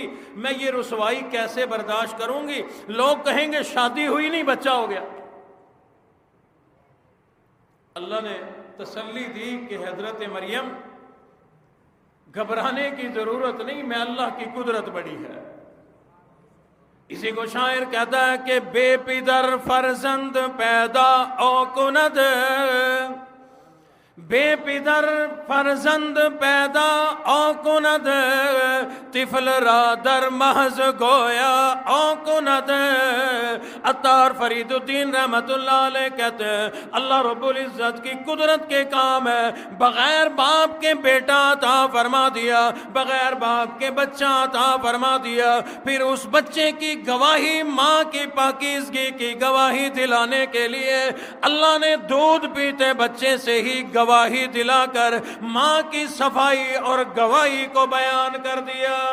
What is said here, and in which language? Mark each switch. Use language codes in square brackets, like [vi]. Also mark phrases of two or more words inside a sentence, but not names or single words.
[ur] میں یہ رسوائی کیسے برداشت کروں گی، لوگ کہیں گے شادی ہوئی نہیں بچہ ہو گیا. اللہ نے تسلی دی کہ حضرت مریم گھبرانے کی ضرورت نہیں، میں اللہ کی قدرت بڑی ہے. اسی کو شاعر کہتا ہے کہ [fa] بے پدر فرزند پیدا او کند، بے پدر فرزند پیدا او کند، طفل را در محض گویا او کند۔ [ur] عطار فرید الدین رحمت اللہ علیہ کہتے ہیں اللہ رب العزت کی قدرت کے کام ہے، بغیر باپ کے بیٹا عطا فرما دیا، بغیر باپ کے بچہ عطا فرما دیا، پھر اس بچے کی گواہی ماں کی پاکیزگی کی گواہی دلانے کے لیے اللہ نے دودھ پیتے بچے سے ہی گواہی دلا کر ماں کی صفائی اور گواہی کو بیان کر دیا۔